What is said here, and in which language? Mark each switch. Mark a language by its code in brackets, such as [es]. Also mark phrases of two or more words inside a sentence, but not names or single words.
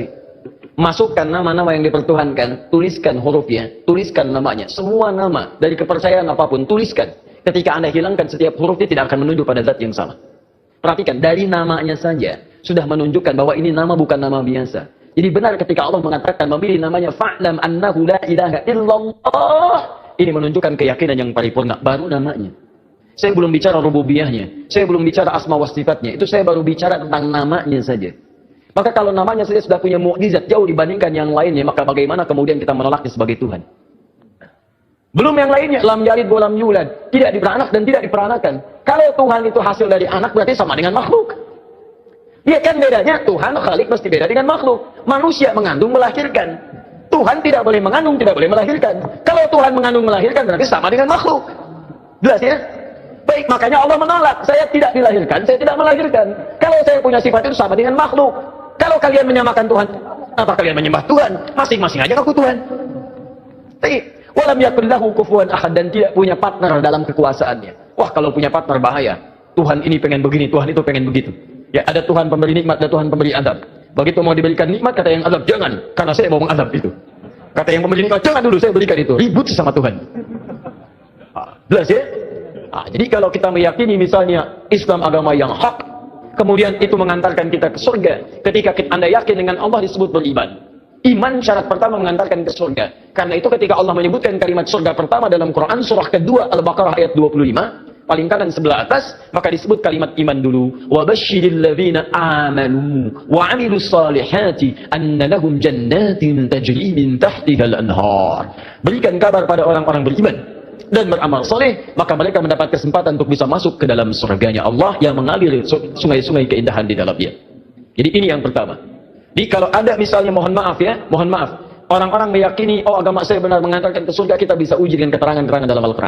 [id] Masukkan nama-nama yang dipertuhankan, tuliskan hurufnya, tuliskan namanya. Semua nama dari kepercayaan apapun, tuliskan. Ketika Anda hilangkan setiap hurufnya tidak akan menunjuk pada zat yang sama. Perhatikan, dari namanya saja sudah menunjukkan bahwa ini nama bukan nama biasa. Jadi benar ketika Allah mengatakan memilih namanya [ar] فاعلم أنه لا إله إلا الله. [id] Ini menunjukkan keyakinan yang paripurna, baru namanya. Saya belum bicara rububiyahnya, saya belum bicara [ar] أسماء وصفاته. [id] Itu saya baru bicara tentang namanya saja. Maka kalau namanya saja sudah punya mukjizat jauh dibandingkan yang lainnya, maka bagaimana kemudian kita menolaknya sebagai Tuhan? Belum yang lainnya, [ar] لم يلد ولم يولد, [id] tidak diperanak dan tidak diperanakan. Kalau Tuhan itu hasil dari anak berarti sama dengan makhluk. Iya kan bedanya? Tuhan Khalik mesti beda dengan makhluk. Manusia mengandung melahirkan. Tuhan tidak boleh mengandung, tidak boleh melahirkan. Kalau Tuhan mengandung melahirkan berarti sama dengan makhluk. Jelas ya? Baik, makanya Allah menolak. Saya tidak dilahirkan, saya tidak melahirkan. Kalau saya punya sifat itu sama dengan makhluk. Kalau kalian menyamakan Tuhan, apa kalian menyembah Tuhan? Masing-masing aja ngaku Tuhan. Baik, [ar] ولم يكن له كفوا أحد, [id] dan tidak punya partner dalam kekuasaannya. Wah, kalau punya partner bahaya. Tuhan ini pengen begini, Tuhan itu pengen begitu. Ya, ada Tuhan pemberi nikmat, ada Tuhan pemberi azab. Begitu mau diberikan nikmat, kata yang azab, jangan, karena saya mau mengazab itu. Kata yang pemberi nikmat, jangan dulu, saya berikan itu. Ribut sama Tuhan. Jelas ya? Jadi kalau kita meyakini misalnya Islam agama yang hak, kemudian itu mengantarkan kita ke surga. Ketika Anda yakin dengan Allah disebut beriman. Iman syarat pertama mengantarkan ke surga. Karena itu ketika Allah menyebutkan kalimat surga pertama dalam Quran surah kedua Al-Baqarah ayat 25, paling kanan sebelah atas, maka disebut kalimat iman dulu. [ar] وبشر الذين آمنوا وعملوا الصالحات أن لهم جنات تجري من تحتها الأنهار. [id] Berikan kabar pada orang-orang beriman dan beramal soleh, maka mereka mendapat kesempatan untuk bisa masuk ke dalam surganya Allah yang mengalir sungai-sungai keindahan di dalamnya. Jadi ini yang pertama. Jadi kalau ada misalnya mohon maaf, orang-orang meyakini agama saya benar mengantarkan ke surga, kita bisa uji dengan keterangan-keterangan dalam Al-Quran.